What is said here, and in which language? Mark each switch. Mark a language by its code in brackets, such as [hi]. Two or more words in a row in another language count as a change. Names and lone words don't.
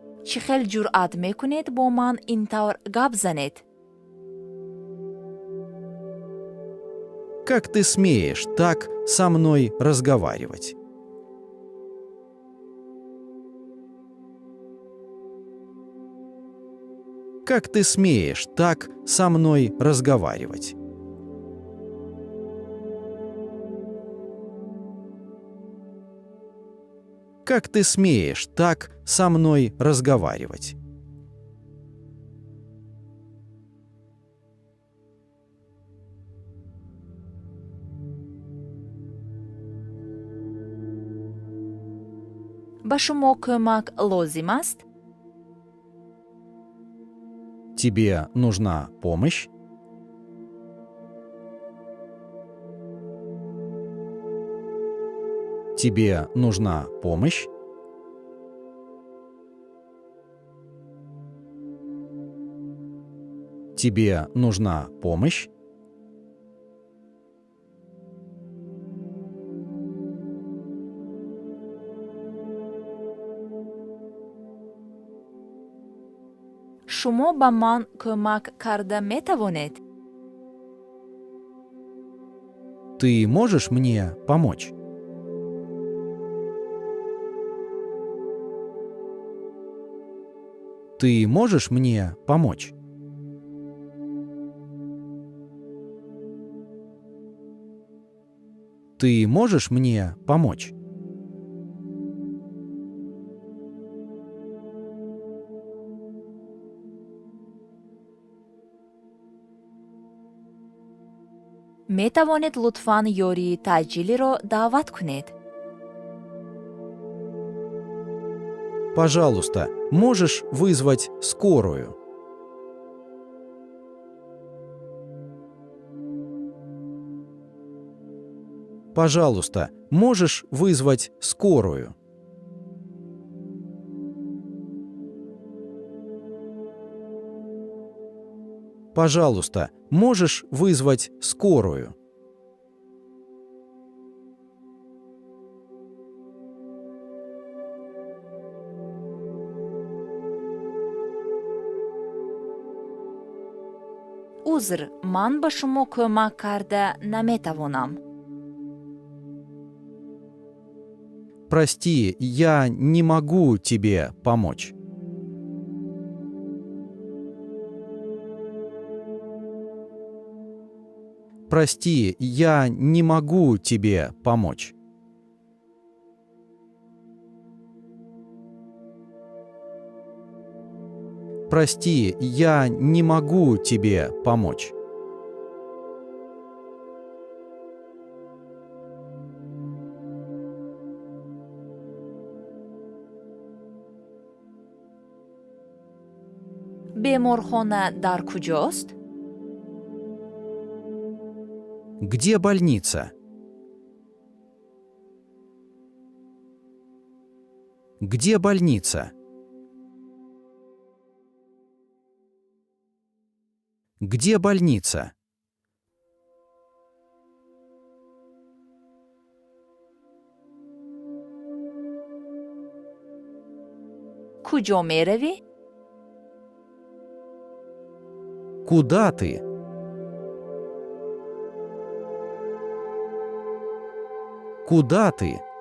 [tg] чӣ хел ҷуръат мекунед бо ман ин тавр гап занед? [ru] Как ты смеешь так со мной разговаривать? Как ты смеешь так со мной разговаривать? Как ты смеешь так со мной разговаривать? [tg] ба шумо кӯмак лозим аст? [ru] Тебе нужна помощь? Тебе нужна помощь? Тебе нужна помощь? [tg] шумо ба ман кӯмак карда метавонед? [ru] Ты можешь мне помочь? Ты можешь мне помочь? Ты можешь мне помочь? [tg] метавонед лутфан ёрии таъҷилиро даъват кунед? [ru] Пожалуйста, можешь вызвать скорую? Пожалуйста, можешь вызвать скорую? Пожалуйста, можешь вызвать скорую? [tg] узр, ман ба шумо кӯмак карда наметавонам. [ru] Прости, я не могу тебе помочь. Прости, я не могу тебе помочь. Прости, я не могу тебе помочь. [tg] беморхона дар куҷост? [ru] Где больница? Где больница? Где больница? [tg] куҷо меравӣ? [ru] Куда ты? Куда ты?